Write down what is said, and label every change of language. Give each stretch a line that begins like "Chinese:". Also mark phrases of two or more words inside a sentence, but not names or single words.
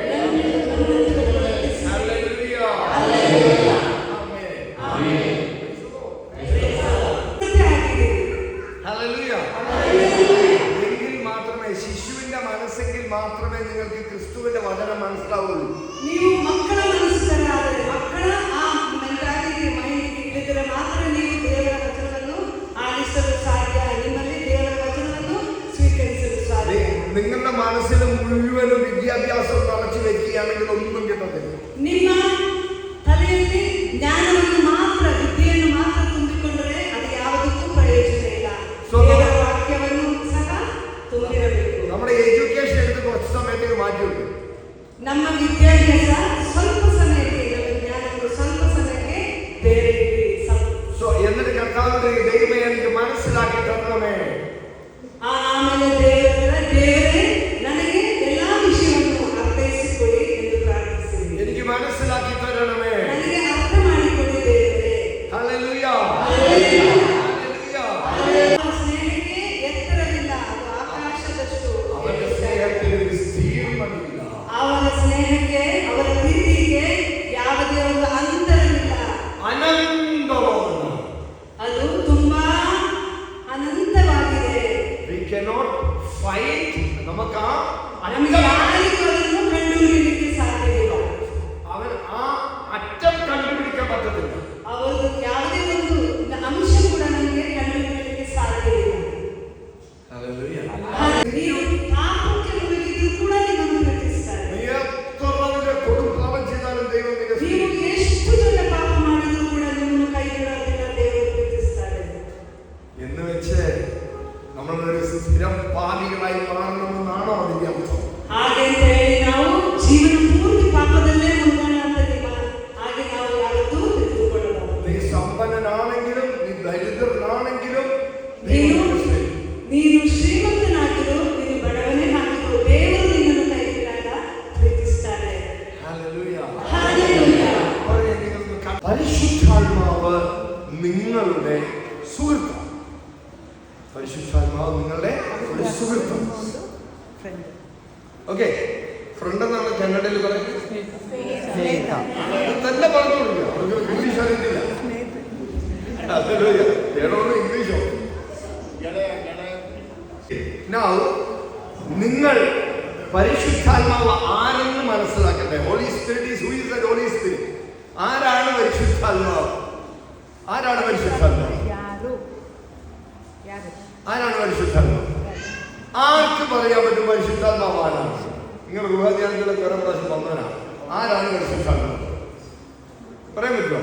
Malayalam: ശിശുവിന്റെ മനസ്സെങ്കിൽ മാത്രമേ നിങ്ങൾക്ക് ക്രിസ്തുവിന്റെ വചനം മനസ്സിലാവുള്ളൂ.
Kannada: ನೀವು ಮಕ್ಕಳ ಮನಸ್ಸನ್ನಾದರೆ ಮಕ್ಕಳ ಆ
English: mentality mind
Kannada: ಇದ್ದರೆ ಮಾತ್ರ ನೀವು ದೇವರ ವಚನವನ್ನು ಆಲಿಸಲು ಸಾಧ್ಯ. ನಿಮ್ಮಲ್ಲಿ ದೇವರ ವಚನವನ್ನು ಸ್ವೀಕರಿಸಲು ಸಾಧ್ಯ.
Malayalam: നിങ്ങളുടെ മനസ്സിൽ മുഴുവനും വിദ്യാഭ്യാസം തളച്ചു വെക്കുകയാണെങ്കിൽ ഒന്നും കിട്ടത്തില്ല.
Kannada: ನಿಮ್ಮ ತಲೆಯಲ್ಲಿ ಜ್ಞಾನವನ್ನು ಮಾತ್ರ ವಿದ್ಯೆಯನ್ನು ಮಾತ್ರ ತುಂಬಿಕೊಂಡರೆ ಅದು ಯಾವುದಕ್ಕೂ ಪ್ರಯೋಜನ ಇಲ್ಲ. ದೇವರ ವಾಕ್ಯವನ್ನು ಸಹ ತುಂಬಿರಬೇಕು.
Malayalam: നമ്മുടെ എഡ്യൂക്കേഷൻ എടുത്ത് കുറച്ച് സമയത്തേക്ക് മാറ്റി വെക്കും.
Kannada: ನಮ್ಮ ವಿದ್ಯಾಭ್ಯಾಸ ಸ್ವಲ್ಪ ಸಮಯಕ್ಕೆ, ಜ್ಞಾನಗಳು ಸ್ವಲ್ಪ ಸಮಯಕ್ಕೆ ಬೇರೆ
Malayalam: എന്നിട്ട് കർത്താവിന്റെ ദൈവമേ എനിക്ക് മനസ്സിലാക്കി തരണമേ.
Kannada: ಆಮೇಲೆ ದೇವರೇ ನನಗೆ ಎಲ್ಲಾ ವಿಷಯವನ್ನು ಅರ್ಥೈಸಿಕೊಡಿ ಎಂದು ಪ್ರಾರ್ಥಿಸಿದೆ.
Malayalam: എനിക്ക് മനസ്സിലാക്കി തരണമേ.
Kannada: ನನಗೆ ಅರ್ಥ ಮಾಡಿಕೊಡಿ ದೇವರೇ.
Malayalam: ഹല്ലേലൂയ.
Kannada: ಅವನ ಸ್ನೇಹಕ್ಕೆ ಎತ್ತರವಿಲ್ಲ, ಅದು ಆಕಾಶದಷ್ಟು.
Malayalam: അവന്റെ സ്നേഹത്തിൽ വിസ്തീർണമില്ല.
Kannada: ಅವನ ಸ್ನೇಹಕ್ಕೆ, ಅವರ ಪ್ರೀತಿಗೆ ಯಾವುದೇ ಒಂದು ಅಂತರವಿಲ್ಲ.
Malayalam: അനന്തമാണ്.
Kannada: ಅದು ತುಂಬಾ ಅನಂತವಾಗಿದೆ.
English: We cannot find.
Malayalam: നമുക്ക്
Kannada: ನಮಗೆ ಯಾರಿಗೂ ಅದನ್ನು ಕಂಡುಹಿಡಿಯಲಿಕ್ಕೆ ಸಾಧ್ಯವಿಲ್ಲ.
Malayalam: അവൻ ആ അറ്റം കണ്ടുപിടിക്കാൻ പറ്റത്തില്ല.
Kannada: ಅವರು ಯಾವುದೇ ಒಂದು ಅಂಶ ಕೂಡ ನಮಗೆ ಕಂಡುಹಿಡಿಯಲಿಕ್ಕೆ ಸಾಧ್ಯವಿಲ್ಲ.
Malayalam: ഹല്ലേലൂയ.
Kannada: ನೀವು ಪಾಪಕ್ಕೆ ಮುಳುಗಿದ್ರು ಕೂಡ ನಿಮ್ಮನ್ನು ಪ್ರೀತಿಸ್ತಾರೆ.
Malayalam: നീ എത്ര വലിയ കൊടുപ്പാപം ചെയ്താലും ദൈവം നിന്നെ
Kannada: ನೀವು ಎಷ್ಟು ದೊಡ್ಡ ಪಾಪ ಮಾಡಿದ್ರು ಕೂಡ ನಿಮ್ಮನ್ನು ಕೈ ಬಿಡೋದಿಲ್ಲ, ದೇವರು ಪ್ರೀತಿಸ್ತಾರೆ.
Malayalam: എന്ന് വെച്ച് നമ്മളൊരു സ്ഥിരം പാപികളായി മാറണമെന്നാണോ അതിന്റെ അർത്ഥം?
Kannada: ಹಾಗೆ ಅಂತ ಹೇಳಿ ನಾವು ಜೀವನ ಪೂರ್ತಿ ಪಾಪದಲ್ಲೇ ಮುಳುಗೋಣ ಅಂತ ಹಾಗೆ ನಾವು ಯಾವತ್ತೂ ತಿಳಿದುಕೊಳ್ಳಬಾರದು.
Malayalam: നീ സമ്പന്നനാണെങ്കിലും നീ ദരിദ്രനാണെങ്കിലും
Kannada: ನೀನು ಶ್ರೀಮಂತನಾಗಿರು, ನೀನು ಬಡವನೇ ಆಗಿರು, ದೇವರು ನಿನ್ನನ್ನು ಕೈ ಬಿಡಲ್ಲ, ಪ್ರೀತಿಸ್ತಾರೆ.
Malayalam: ഹല്ലേലൂയ. ഹല്ലേലൂയ. പരിശുദ്ധാത്മാവ് നിങ്ങളുടെ സുഹൃത്താണ്. പരിശുദ്ധാത്മാവ് നിങ്ങളുടെ ഒരു സുഹൃത്താണ്. ഓക്കെ, ഫ്രണ്ട് എന്നാണ് കന്നഡയിൽ പറയുന്നത്. തന്നെ പറഞ്ഞു കൊടുക്കുക. അവർക്ക് ഇംഗ്ലീഷ് അറിയത്തില്ല. ഇംഗ്ലീഷോ? നിങ്ങൾ പരിശുദ്ധാത്മാവ് ആരെന്ന് മനസ്സിലാക്കട്ടെ.
English: Holy Spirit is who is the Holy Spirit.
Malayalam: ആരാണ് പരിശുദ്ധാത്മാവ്? ആരാണ് പരിശുദ്ധാത്മാവ്? ആരാണ് പരിശുദ്ധാത്മാവ്? ആർക്ക് പറയാൻ പറ്റും പരിശുദ്ധാത്മാവ് ആരാണ്? നിങ്ങൾ ഗൃഹധ്യാനത്തിലൊക്കെ ഓരോ പ്രാവശ്യം വന്നവരാണ്. ആരാണ് പരിശുദ്ധാത്മാവ്? പറയാൻ പറ്റുമോ?